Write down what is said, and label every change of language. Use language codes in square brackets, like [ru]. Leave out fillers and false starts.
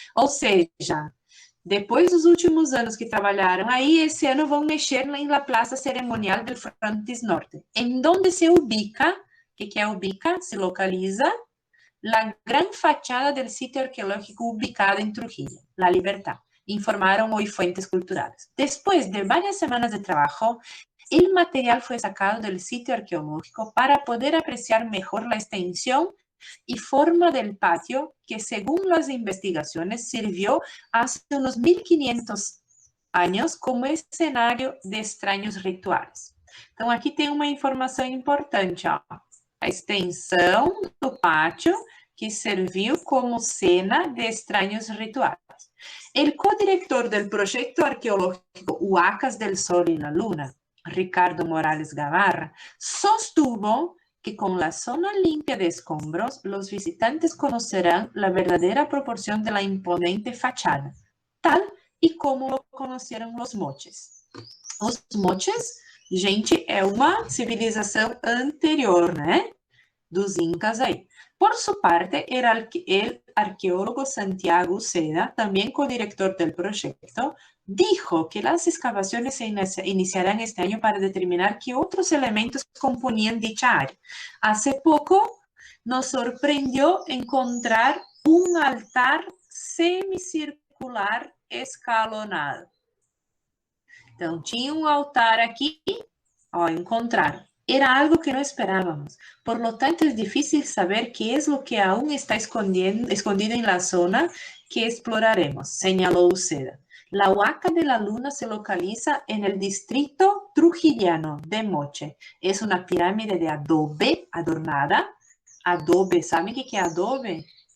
[pt] Ou seja, depois dos últimos anos que trabalharam aí, esse ano vão mexer na Plaza Cerimonial del Frontis Norte. Em [es] donde se ubica, [pt] o que é ubica? Se localiza [es] la gran fachada del sitio arqueológico ubicada en Trujillo, La Libertad, informaron hoy fuentes culturales. Después de varias semanas de trabajo, el material fue sacado del sitio arqueológico para poder apreciar mejor la extensión y forma del patio que, según las investigaciones, sirvió hace unos 1500 años como escenario de extraños rituais. [pt] Então, aqui tem uma informação importante, ó. A extensão do pátio que serviu como cena de [es] extraños rituales. El codirector del proyecto arqueológico Huacas del Sol y la Luna, Ricardo Morales Gavarra, sostuvo que con la zona limpia de escombros, los visitantes conocerán la verdadera proporción de la imponente fachada, [pt] tal e como lo conheceram os moches. Os moches, gente, é uma civilização anterior, né? Dos incas aí. [es] Por su parte, el arqueólogo Santiago Uceda, también codirector del proyecto, dijo que las excavaciones se iniciarán este año para determinar qué otros elementos componían dicha área. Hace poco nos sorprendió encontrar un altar semicircular escalonado. [pt] Então, tinha um altar aqui, ó, encontraram. [es] Era algo que no esperábamos. Por lo tanto, es difícil saber qué es lo que aún está escondido en la zona que exploraremos, señaló Uceda. La Huaca de la Luna se localiza en el distrito trujillano de Moche. Es una pirámide de adobe adornada. Adobe, ¿saben qué es adobe?